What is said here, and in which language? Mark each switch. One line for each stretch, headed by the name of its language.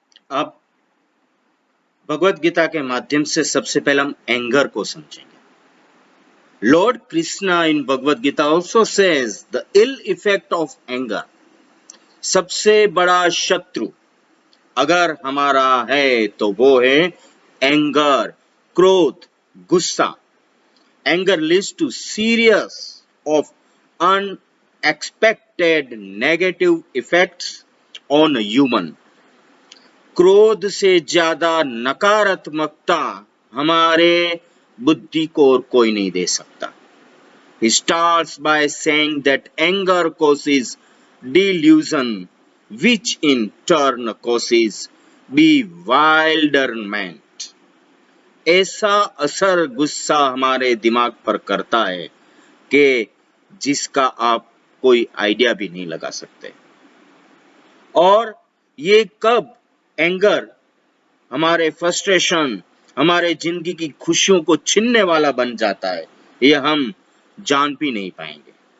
Hindi: अब भगवत गीता के माध्यम से सबसे पहले हम एंगर को समझेंगे।
English: Lord Krishna in Bhagavad Gita also says the ill effect of anger,
Hindi: सबसे बड़ा शत्रु अगर हमारा है तो वो है एंगर, क्रोध, गुस्सा।
English: Anger leads to series of unexpected negative effects on a human.
Hindi: क्रोध से ज्यादा नकारात्मकता हमारे बुद्धि को और कोई नहीं दे सकता।
English: He starts by saying that anger causes delusion, which in turn causes bewilderment.
Hindi: ऐसा असर गुस्सा हमारे दिमाग पर करता है कि जिसका आप कोई आइडिया भी नहीं लगा सकते। और ये कब एंगर हमारे फ्रस्ट्रेशन, हमारे जिंदगी की खुशियों को छीनने वाला बन जाता है, ये हम जान भी नहीं पाएंगे।